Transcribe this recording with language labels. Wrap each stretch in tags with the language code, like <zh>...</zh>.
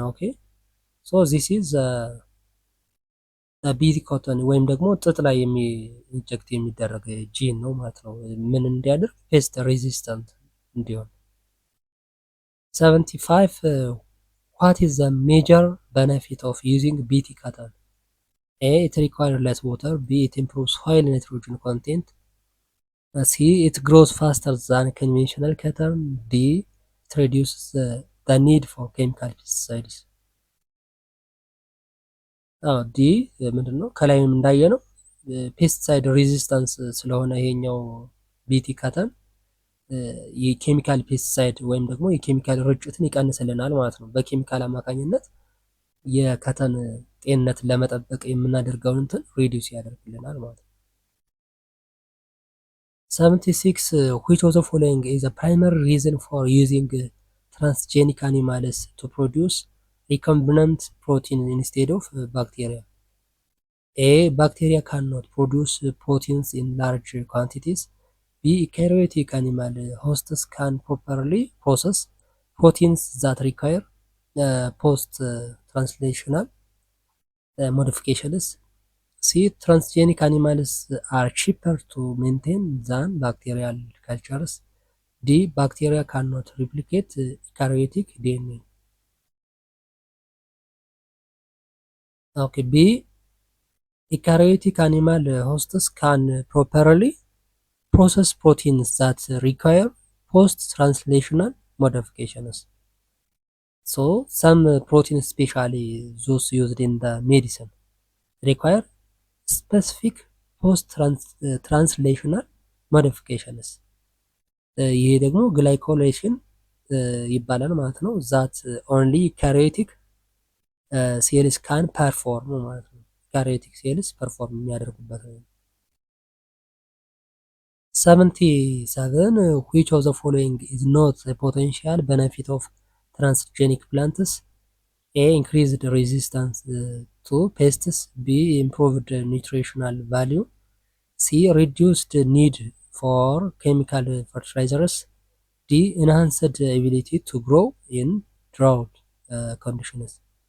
<en>Okay, so this is</en> <am>ቢቲ ኮተን ወይም ደግሞ ጥጥ ላይ ኢንጀክት የሚደረግ ጂን ነው ማለት ነው። ምን እንዲያደርግ? ፔስት ሬዚስታንት እንዲሆን።</am> <en>75 what is the major benefit of using BT cotton? A. it requires less water. B. it improves soil nitrogen content. C. it grows faster than conventional cotton. D. it reduces the need for chemical pesticides.</en> <am>ዲ ምንድን ነው? ከላይም እንዳየ ነው ፔስቲሳይድ ሬዚስታንስ ስለሆነ ይሄኛው ቢቲ ከተን የኬሚካል ፔስቲሳይድ ወይም ደግሞ የኬሚካል ርጭትን ይቀንስልናል ማለት ነው። በኬሚካል አማካኝነት የከተን ጤንነትን ለመጠበቅ የምናደርገውን እንትን ሪዲዩስ ያደርግልናል ማለት ነው።</am> <en>76 which of the following is a primary reason for using transgenic animals to produce recombinant protein instead of bacteria? A. Bacteria cannot produce proteins in large quantities. B. Eukaryotic animal hosts can properly process proteins that require post-translational modifications. C. Transgenic animals are cheaper to maintain than bacterial cultures. D. Bacteria cannot replicate eukaryotic DNA. Okay. B. Eukaryotic animal hosts can properly process proteins that require post-translational modifications. So some proteins, especially those used in the medicine, require specific post-translational modifications.</en> <am>ይሄ ደግሞ ግላይኮሌሽን ይባላል ማለት ነው።</am> <en>ዛት ኦንሊ ካሪዮቲክ ሴልስ ካን ፐርፎርም</en> <am>ማለት ነው።</am> <en>ካሪዮቲክ ሴልስ ፐርፎርም</en> <am>የሚያደርጉበት ነው።</am> <en>77 which of the following is not a potential benefit of transgenic plants? A. Increased resistance to pests. B. Improved nutritional value. C. Reduced need for chemical fertilizers. D. Enhanced ability to grow in drought conditions.</en>